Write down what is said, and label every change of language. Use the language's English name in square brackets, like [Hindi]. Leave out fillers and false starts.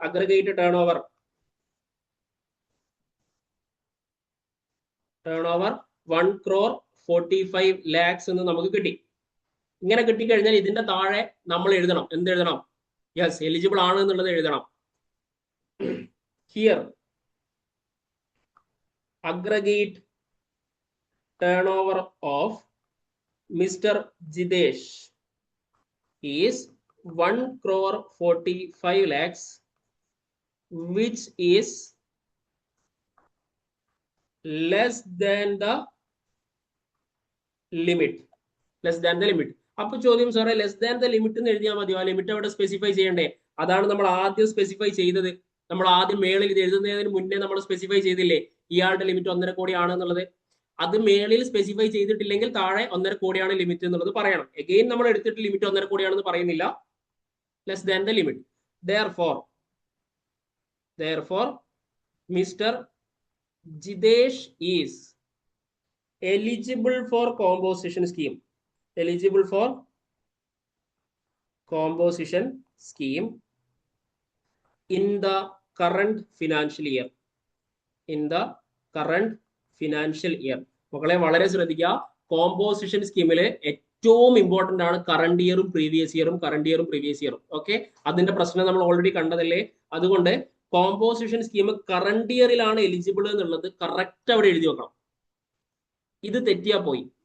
[Malayalam] Aggregate turn over 1,45 lakhs എന്ന് നമുക്ക് കിട്ടി. ഇങ്ങനെ കിട്ടിക്കഴിഞ്ഞാൽ ഇതിന്റെ താഴെ നമ്മൾ എഴുതണം. എന്ത് എഴുതണം? യെസ്, എലിജിബിൾ ആണ് എന്നുള്ളത് എഴുതണം. [English] Here aggregate turnover of Mr. Jidesh is 1,45 lakhs, which is less than the limit. Less than the limit. [Malayalam] അപ്പൊ ചോദ്യം സാറേ, [English] less than the limit [Malayalam] എന്ന് എഴുതിയാൽ മതിയോ? ആ ലിമിറ്റ് അവിടെ സ്പെസിഫൈ ചെയ്യണ്ടേ? അതാണ് നമ്മൾ ആദ്യം സ്പെസിഫൈ ചെയ്തത്. നമ്മൾ ആദ്യം മേളിൽ ഇത് എഴുതുന്നതിന് മുന്നേ നമ്മൾ സ്പെസിഫൈ ചെയ്തില്ലേ ഇയാളുടെ ലിമിറ്റ് 1.5 കോടി ആണെന്നുള്ളത്? അത് മേളിൽ സ്പെസിഫൈ ചെയ്തിട്ടില്ലെങ്കിൽ താഴെ 1.5 കോടിയാണ് ലിമിറ്റ് എന്നുള്ളത് പറയണം. എഗെയിൻ നമ്മൾ എടുത്തിട്ട് ലിമിറ്റ് 1.5 കോടിയാണെന്ന് പറയുന്നില്ല. [English] Less than the limit. Therefore, Mr. Jidesh is eligible for composition scheme. Eligible for composition scheme in the current financial year. In the current financial year. [Malayalam] മക്കളെ വളരെ ശ്രദ്ധിക്കുക. കോമ്പോസിഷൻ സ്കീമില് ഏറ്റവും ഇമ്പോർട്ടന്റ് ആണ് current ഇയറും previous ഇയറും, current ഇയറും previous ഇയറും. Okay, അതിന്റെ പ്രശ്നം നമ്മൾ already കണ്ടതല്ലേ? അതുകൊണ്ട് കോമ്പോസിഷൻ സ്കീം കറണ്ട് ഇയറിലാണ് എലിജിബിൾ എന്നുള്ളത് കറക്റ്റ് അവിടെ എഴുതി വെക്കണം. ഇത് തെറ്റിയാ പോയി.